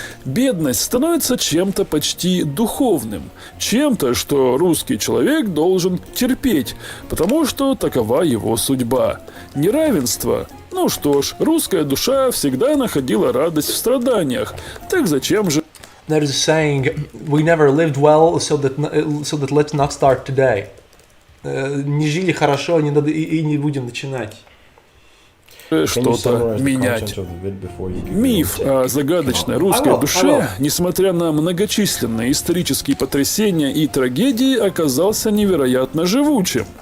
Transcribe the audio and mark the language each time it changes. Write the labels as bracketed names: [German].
[Russian] Бедность становится чем-то почти духовным, чем-то, что русский человек должен терпеть, потому что такова его судьба. Неравенство. Ну что ж, русская душа всегда находила радость в страданиях, так зачем же... [English] There is a saying, we never lived well, so that let's not start today. [Russian] Не жили хорошо, не надо и не будем начинать. Что-то менять. Миф о загадочной русской душе, несмотря на многочисленные исторические потрясения и трагедии, оказался невероятно живучим.